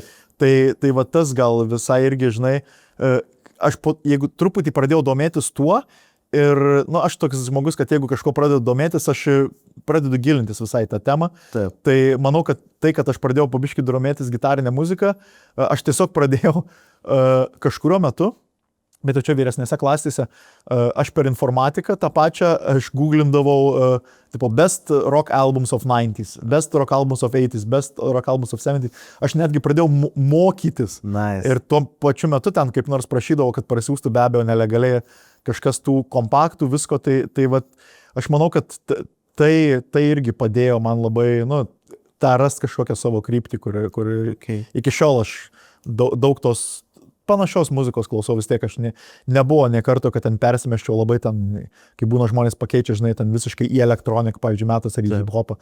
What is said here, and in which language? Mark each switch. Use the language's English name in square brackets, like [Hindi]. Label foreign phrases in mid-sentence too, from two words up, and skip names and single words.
[Lithuanian] Tai va tas gal visai irgi, žinai, aš jeigu truputį pradėjau domėtis tuo, ir, aš toks žmogus, kad jeigu kažko pradedu domėtis, aš pradedu gilintis visai tą temą. Taip. Tai manau, kad kad aš pradėjau pabiškį domėtis gitarinę muziką, aš tiesiog pradėjau kažkurio metu, bet jau čia vyresnėse klasėse, aš per informatiką tą pačią, aš googlindavau [English] best rock albums of 90s, best rock albums of 80s, best rock albums of 70s. [Lithuanian] Aš netgi pradėjau mokytis. [English] Nice. [Lithuanian] Ir tuo pačiu metu ten kaip nors prašydavau, kad prasiųstų be abejo nelegaliai kažkas tų kompaktų, visko, tai vat, aš manau, kad tai irgi padėjo man labai, tą rast kažkokią savo kryptį, kur iki šiol aš daug tos panašios muzikos klausau, vis tiek aš nebuvo ne karto, kad ten persimeščiau labai ten, kai būna žmonės pakeičia, žinai, ten visiškai į elektroniką, pavyzdžiui, metas ar į hip-hopą.